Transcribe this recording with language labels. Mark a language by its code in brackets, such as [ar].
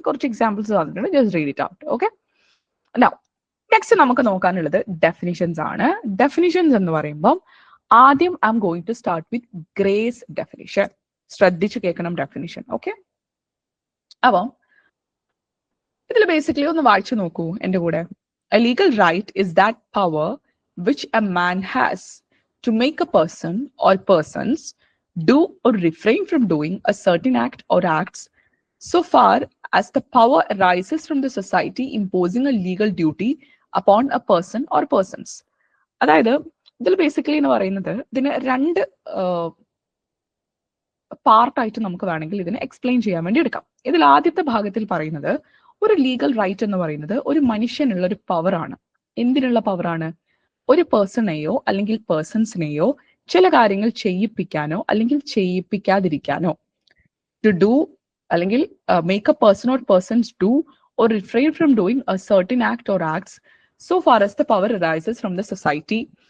[ml] കുറച്ച് എക്സാമ്പിൾസ് തന്നിട്ടുണ്ട്, [en] Just read it out. [ml] Okay. Now next നമുക്ക് നോക്കാനുള്ളത് ഡെഫിനിഷൻസ് ആണ്. ഡെഫിനിഷൻസ് എന്ന് പറയുമ്പോൾ ആദ്യം [en] I'm going to start with [ml] grace definition. ശ്രദ്ധിച്ച് കേൾക്കണം ഡെഫിനിഷൻ. ഓക്കെ. അപ്പം ഇതിൽ ബേസിക്കലി ഒന്ന് വായിച്ചു നോക്കൂ എന്റെ കൂടെ. [en] A legal right is that power which a man has to make a person or persons do or refrain from doing a certain act or acts so far as the power arises from the society imposing a legal duty upon a person or persons. [ml] അതായത് ഇതിൽ basically എന്ന് പറയുന്നത് ഇതിന് രണ്ട് പാർട്ടായിട്ട് നമുക്ക് വേണമെങ്കിൽ ഇതിനെ എക്സ്പ്ലെയിൻ ചെയ്യാൻ വേണ്ടി എടുക്കാം. ഇതിൽ ആദ്യത്തെ ഭാഗത്തിൽ പറയുന്നത് ഒരു ലീഗൽ റൈറ്റ് എന്ന് പറയുന്നത് ഒരു മനുഷ്യനുള്ള ഒരു പവറാണ്. എന്തിനുള്ള പവറാണ്? ഒരു പേഴ്സണെയോ അല്ലെങ്കിൽ പേഴ്സൺസിനെയോ ചില കാര്യങ്ങൾ ചെയ്യിപ്പിക്കാനോ അല്ലെങ്കിൽ ചെയ്യിപ്പിക്കാതിരിക്കാനോ, ടു [en] Do അല്ലെങ്കിൽ make a person or persons do or refrain from doing a certain act or acts so far as the power arises from the society.